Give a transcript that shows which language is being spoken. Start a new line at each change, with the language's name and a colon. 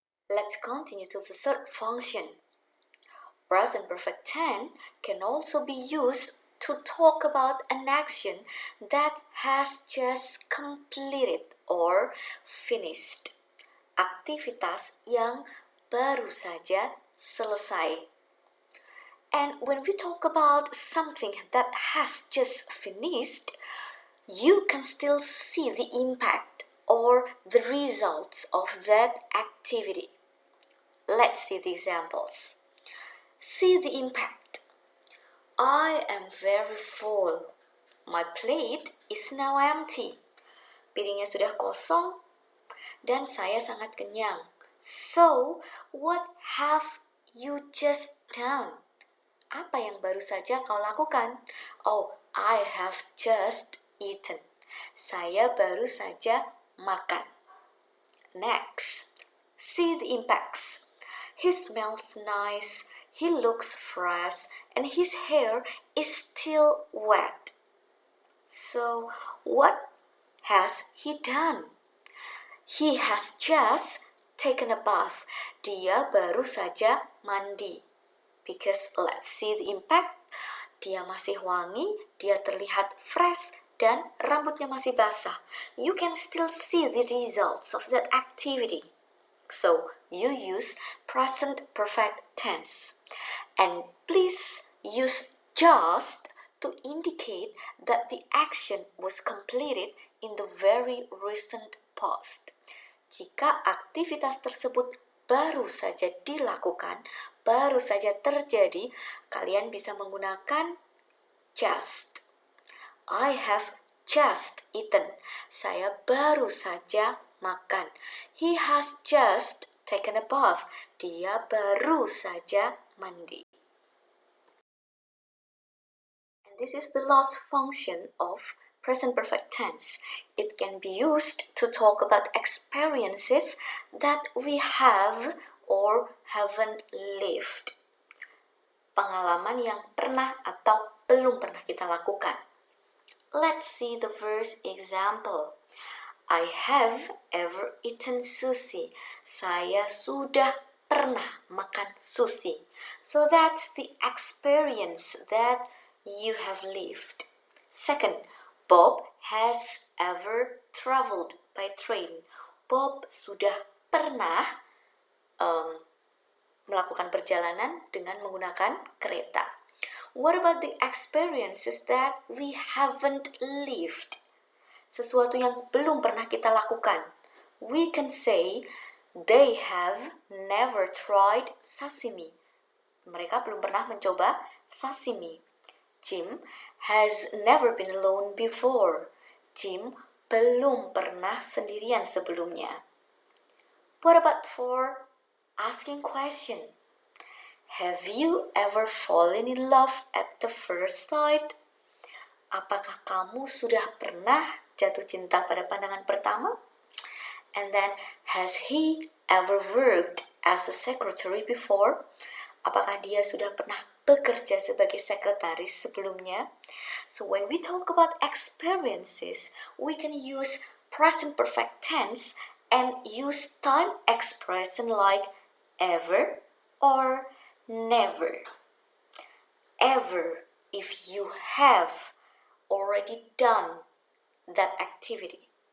English: Let's continue to the third function. Present perfect tense can also be used to talk about an action that has just completed or finished.
Indonesian: Aktivitas yang baru saja selesai.
English: And when we talk about something that has just finished, you can still see the impact or the results of that activity. Let's see the examples. See the impact. I am very full. My plate is now empty.
Indonesian: Piringnya sudah kosong dan saya sangat kenyang.
English: So, what have you just done?
Indonesian: Apa yang baru saja kau lakukan?
English: Oh, I have just eaten.
Indonesian: Saya baru saja makan.
English: Next, see the impacts. He smells nice, he looks fresh, and his hair is still wet. So, what has he done? He has just taken a bath.
Indonesian: Dia baru saja mandi.
English: Because let's see the impact.
Indonesian: Dia masih wangi, dia terlihat fresh, dan rambutnya masih basah.
English: You can still see the results of that activity. So, you use present perfect tense. And please use just to indicate that the action was completed in the very recent past.
Indonesian: Jika aktivitas tersebut baru saja dilakukan, baru saja terjadi, kalian bisa menggunakan just.
English: I have just eaten.
Indonesian: Saya baru saja makan.
English: He has just taken a bath.
Indonesian: Dia baru saja mandi.
English: And this is the last function of present perfect tense. It can be used to talk about experiences that we have or haven't lived.
Indonesian: Pengalaman yang pernah atau belum pernah kita lakukan.
English: Let's see the first example. I have ever eaten sushi.
Indonesian: Saya sudah pernah makan sushi.
English: So that's the experience that you have lived. Second, Bob has ever traveled by train.
Indonesian: Bob sudah pernah melakukan perjalanan dengan menggunakan kereta.
English: What about the experiences that we haven't lived?
Indonesian: Sesuatu yang belum pernah kita lakukan.
English: We can say, they have never tried sashimi.
Indonesian: Mereka belum pernah mencoba sashimi.
English: Jim has never been alone before.
Indonesian: Jim belum pernah sendirian sebelumnya.
English: What about for asking question? Have you ever fallen in love at the first sight?
Indonesian: Apakah kamu sudah pernah jatuh cinta pada pandangan pertama?
English: And then, has he ever worked as a secretary before?
Indonesian: Apakah dia sudah pernah bekerja sebagai sekretaris sebelumnya?
English: So when we talk about experiences, we can use present perfect tense and use time expression like ever or never. Ever if you have already done that activity.